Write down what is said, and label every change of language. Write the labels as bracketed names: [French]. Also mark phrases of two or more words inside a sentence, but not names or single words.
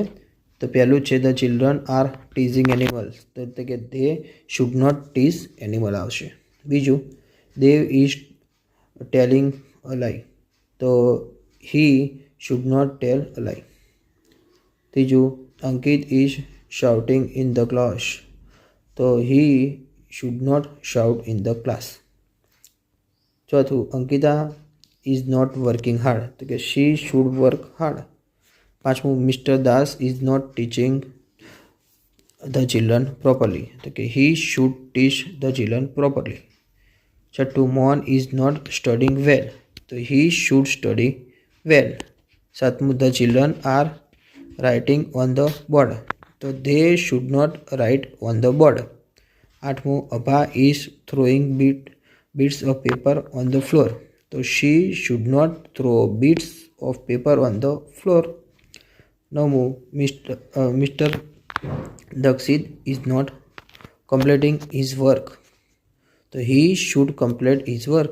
[Gujarati] તો પહેલું છે [English] the children are teasing animals, [Gujarati] તો એટલે કે [English] they should not tease animal આવશે. બીજું Dev is telling a lie, તો he should not tell a lie. ત્રીજું Ankit is shouting in the class, તો હી should not shout in the class. ચોથું અંકિતા is not working hard, તો કે she should work hard. પાંચમું મિસ્ટર દાસ is not teaching the children properly, તો કે he should teach the children properly. છઠ્ઠું મોહન is not studying well, તો he should study well. સાતમું the children are writing on the board, તો they should not write on the board. આઠમું Abha is throwing bits of paper on the floor, તો she should not throw bits of paper on the floor. નવમું Mister Dakshit is not completing his work, તો he should complete his work.